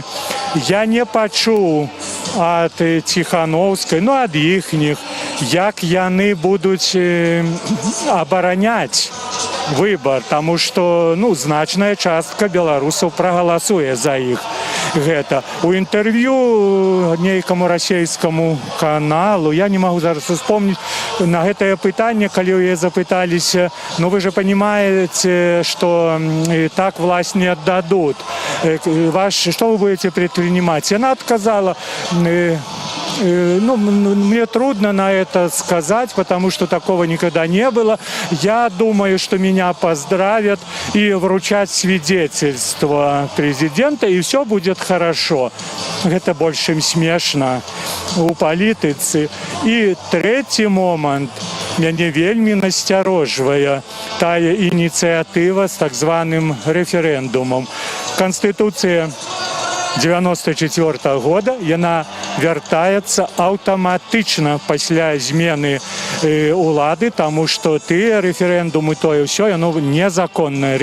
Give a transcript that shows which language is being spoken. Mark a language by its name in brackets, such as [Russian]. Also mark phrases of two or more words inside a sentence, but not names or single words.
[Belarusian] Я не пачуў ад Ціхановскай, ну, ад іхніх, як яны будуць абараняць выбор, таму што, ну, значная частка беларусаў прагаласуе за іх. Гэта. У інтэрв'ю нейкаму расейскаму каналу, я не магу зараз успомніць, на гэтае пытанне, калі ў яе запыталіся, [Russian] ну вы же понимаете, что так власть не отдадут. Что вы будете предпринимать? Она отказала. Ну, мне трудно на это сказать, потому что такого никогда не было. Я думаю, что меня поздравят и вручат свидетельство президента, и все будет хорошо. Это больше смешно у палітыцы. И третий момент. [Belarusian] Мяне вельмі насцярожвае тая ініцыятыва з так званым рэферэндумам. Конституція 94 года, яна вяртаецца аўтаматычна пасля змены улады, таму што тыя рэферэндумы, тое ўсё, яно незаконнае.